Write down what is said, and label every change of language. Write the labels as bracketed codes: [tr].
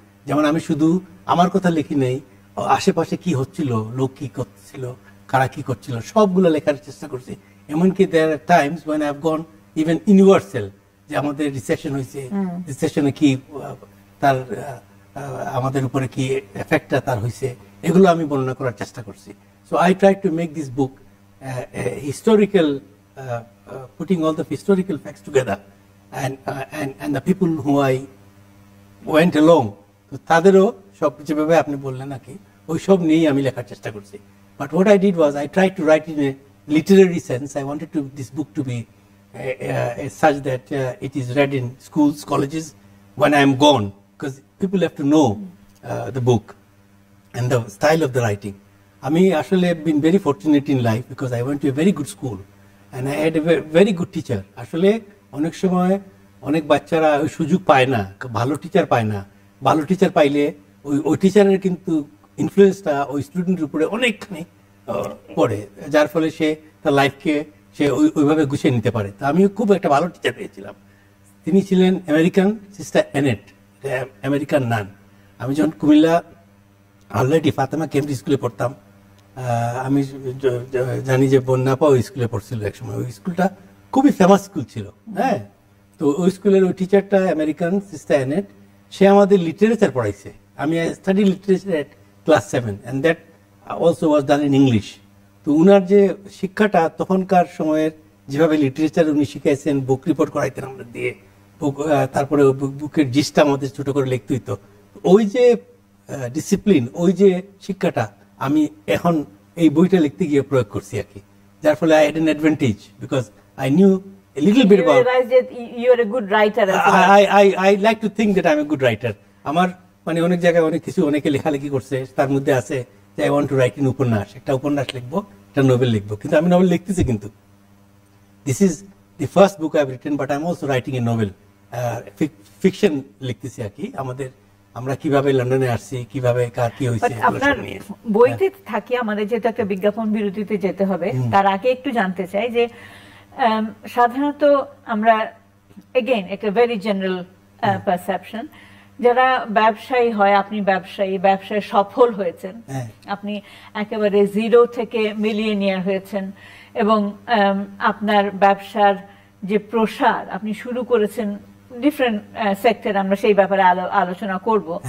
[bn] যেমন আমি শুধু আমার কথা লিখি নেই, আশেপাশে কি হচ্ছিল, লোক কি করছিল, কারা কি করছিল, সবগুলো লেখার চেষ্টা করছি। এমনকি [en] there are times when I have gone even universal, [bn] যে আমাদের রিসেশন হয়েছে, রিসেশনে কি তার আমাদের উপরে কি এফেক্টটা তার হয়েছে, এগুলো আমি বর্ণনা করার চেষ্টা করছি। [en] So I try to make this book historical, putting all the historical facts together, and the people who I went along, [bn] তো তাদেরও সব যেভাবে আপনি বললেন নাকি ওইসব নিয়েই আমি লেখার চেষ্টা করছি। [en] But what I did was I try to write in a literary sense. I wanted to this book to be such that it is read in schools, colleges when I am gone, because people have to know the book and the style of the writing. [bn] আমি আসলে [en] been very fortunate in life because I went to a very good school and I had a very good teacher. [bn] আসলে অনেক সময় অনেক বাচ্চারা ওই সুযোগ পায় না, ভালো টিচার পায় না। ভালো টিচার পাইলে ওই টিচারের কিন্তু ইনফ্লুয়েন্সটা ওই স্টুডেন্টের উপরে অনেকখানি পড়ে, যার ফলে সে তার লাইফকে সে ওইভাবে গুছিয়ে নিতে পারে। তো আমি খুব একটা ভালো টিচার পেয়েছিলাম। তিনি ছিলেন আমেরিকান, সিস্টার অ্যানেট, আমেরিকান নান। আমি যখন কুমিল্লা অলরেডি ফাতেমা কেমব্রিজ স্কুলে পড়তাম, আমি জানি যে বন্যাপা ওই স্কুলে পড়ছিল একসময়। ওই স্কুলটা খুবই ফেমাস স্কুল ছিল। হ্যাঁ, তো ওই স্কুলের ওই টিচারটা আমেরিকান, সিস্টার অ্যানেট, সে আমাদের লিটারেচার পড়াইছে। [en] আমি study literature at class 7 and that also was done in English. [bn] তো উনার যে শিক্ষাটা তখনকার সময়ের যেভাবে লিটারেচার উনি শিখাইছেন, বুক রিপোর্ট করাইতেন আমরা দিয়ে, তারপরে বুকের জিসটা আমাদের ছোট করে লিখতে হইতো। ওই যে ডিসিপ্লিন, ওই যে শিক্ষাটা আমি এখন এই বইটা লিখতে গিয়ে প্রয়োগ করছি আর কি, যার ফলে [en] I had an advantage because I knew a little bit about. You realized that you are a good writer as well. I like to think that I'm a good writer. [bn] আমার মানে অনেক জায়গায় অনেক কিছু অনেকে লেখালেখি করছে, তার মধ্যে আছে যে [en] I want to write an [bn] উপন্যাস, একটা উপন্যাস লিখবো, একটা নোবেল লিখবো, কিন্তু আমি নোবেল লিখতেছি। [en] কিন্তু this is the first book I've written, but I'm also writing a novel, fiction [bn] লিখতেছি আর কি। আমরা কিভাবে লন্ডনে আসছি, কিভাবে কার কি হয়েছে, আপনার বইতে থাকি। আমাদের যেহেতু একটা বিজ্ঞাপন বিরতিতে যেতে হবে, তার আগে একটু জানতে চাই যে সাধারণত আমরা এগেইন একটা ভেরি জেনারেল পারসেপশন, যারা ব্যবসায়ী হয়, আপনি ব্যবসায় সফল হয়েছেন, আপনি একেবারে জিরো থেকে মিলিয়নিয়ার হয়েছেন, এবং আপনার ব্যবসার যে প্রসার আপনি শুরু করেছেন ডিফারেন্ট সেক্টর, আমরা সেই ব্যাপারে আলোচনা করব।